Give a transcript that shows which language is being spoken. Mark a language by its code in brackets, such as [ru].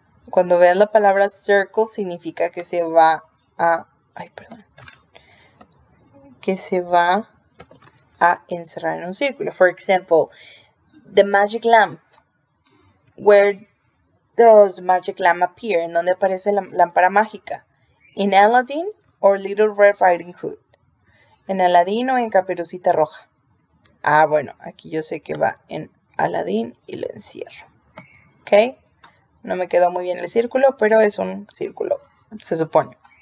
[es] Cuando veas la palabra circle significa que se va a encerrar en un círculo. [en] For example, the magic lamp. Where does the magic lamp appear? [es] ¿En dónde aparece la lámpara mágica? [en] In Aladdin or Little Red Riding Hood. [es] ¿En Aladdin o en Caperucita Roja? Ah, bueno, aquí yo sé que va en Aladdin y la encierro. [en] ¿Ok? [es] No me quedó muy bien el círculo, pero es un círculo, se supone.